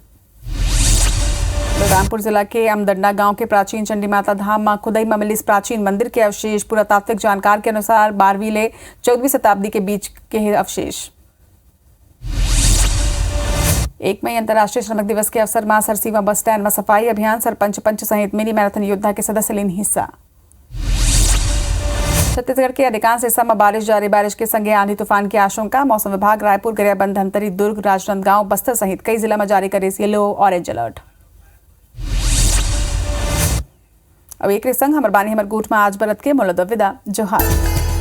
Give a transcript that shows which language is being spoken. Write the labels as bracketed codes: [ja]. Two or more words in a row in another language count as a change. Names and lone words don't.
[hne] बलरामपुर जिला के अमदंडा गांव के प्राचीन चंडी माता धाम में खुदाई में मिली प्राचीन मंदिर के अवशेष, पुरातात्विक जानकार के अनुसार 12वीं ले 14वीं शताब्दी के बीच के अवशेष। 1 मई अंतर्राष्ट्रीय श्रमिक दिवस के अवसर में सरसीवा [en] bus stand [hne] में सफाई अभियान, सरपंच पंच सहित [en] mini marathon [hne] योद्धा के सदस्य लेन हिस्सा। छत्तीसगढ़ के अधिकांश हिस्सा में बारिश जारी, बारिश के संगे आंधी तूफान की आशंका, मौसम विभाग रायपुर, गरियाबंद, धमतरी, दुर्ग, राजनांदगांव, बस्तर सहित कई जिला में जारी करे [en] yellow orange alert. [hne] अब एक संग हमर बानी हमर गोठ में आज बरत के मोलद विदा जोहार।